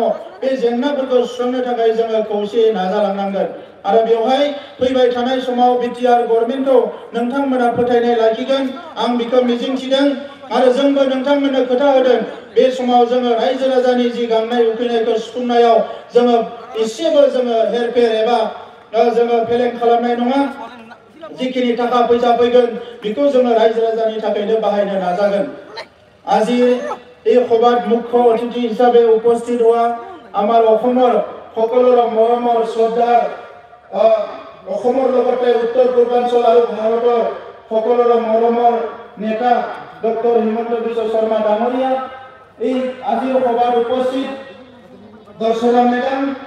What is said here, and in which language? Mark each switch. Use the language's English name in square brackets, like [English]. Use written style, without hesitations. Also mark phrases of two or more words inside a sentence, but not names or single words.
[Bodo] बे जेंनाफोरखौ सुस्रांनो थाखाय जोङो खौसेयै नाजालांनांगोन आरो बेवहाय फैबाय थानाय समाव बिटिआर गभर्नमेन्टखौ नोंथांमोना फोथायनाय लाखिगोन, आं बेखौ मिजिंथिदों आरो जोंबो नोंथांमोननो खोथा होदों। बे समाव जोङो रायजो राजानि जि गांनाय उखैनायखौ सुफुंनायाव जोङो एसेबो जोङो हेरफेर एबा जोङो फेलें खालामनाय नङा। जिखिनि थाखा फैसा फैगोन बेखौ जोङो रायजो राजानि थाखायनो बाहायनो नाजागोन। [Assamese] আজি এই সভাত মুখ্য অতিথি হিচাপে উপস্থিত হোৱা আমাৰ অসমৰ সকলোৰে মৰমৰ শ্ৰদ্ধাৰ অসমৰ লগতে উত্তৰ পূৰ্বাঞ্চল আৰু ভাৰতৰ সকলোৰে মৰমৰ নেতা ডক্টৰ হিমন্ত বিশ্ব শৰ্মা ডাঙৰীয়া, এই আজিৰ সভাত উপস্থিত দৰ্শনা মেডাম,